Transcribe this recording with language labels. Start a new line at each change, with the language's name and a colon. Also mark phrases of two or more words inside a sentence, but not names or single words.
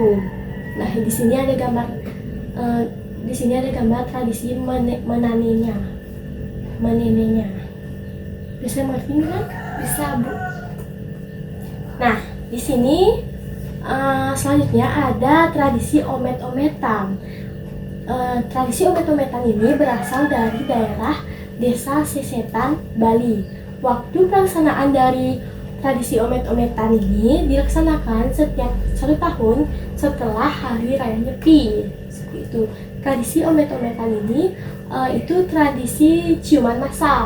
Indonesian: Nah, di sini ada gambar tradisi menenenya. Bisa mengerti kan? Bisa, Bu. Nah, di sini selanjutnya ada tradisi omet-ometan. Tradisi omet-ometan ini berasal dari daerah Desa Sesetan, Bali. Waktu pelaksanaan dari tradisi omet-ometan ini dilaksanakan setiap 1 tahun setelah Hari Raya Nyepi. Seperti itu. Tradisi omet-ometan ini itu tradisi ciuman massal.